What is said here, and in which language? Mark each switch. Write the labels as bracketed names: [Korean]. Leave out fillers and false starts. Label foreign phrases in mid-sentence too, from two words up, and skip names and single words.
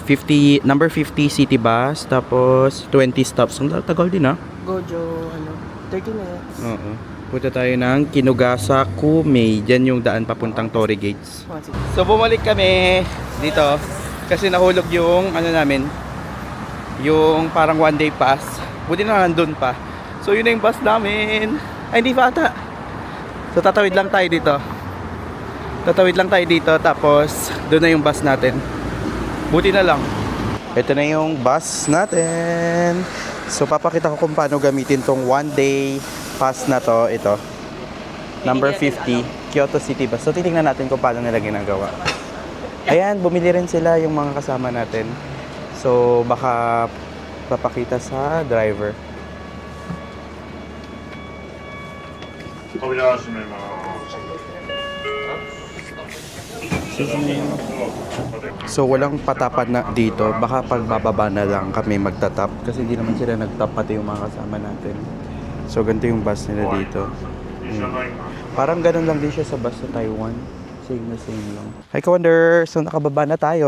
[English] Number 50 city bus, [Filipino] tapos 20 stops. Ang tagal din Gojo, 30 minutes. Oo. Punta tayo ng Kinogasaku-mei. Diyan yung daan papuntang Torii Gates. So bumalik kami dito kasi nahulog yung namin, yung parang [English] one day pass. [Filipino] Buti na nandun pa. So yun na yung bus namin. Ay, hindi pa ata. So tatawid lang tayo dito. Tapos doon na yung bus natin. Buti na lang. Ito na yung bus natin. So papakita ko kung paano gamitin tong [English] one day pass [Filipino] na to. Ito, number 50 Kyoto City Bus. So titingnan natin kung paano nila ginagawa. Ayan, bumili rin sila yung mga kasama natin. So baka papakita sa driver. [Japanese] 扉を閉めます。 [Filipino] So walang patapat na dito. Baka pagbababa na lang kami magtatap. Kasi hindi naman sila nagtap pati yung mga kasama natin. So ganito yung bus nila dito. Parang ganun lang din siya sa bus sa Taiwan. Same na same lang. Hi Ka-Wonder! So nakababa na tayo.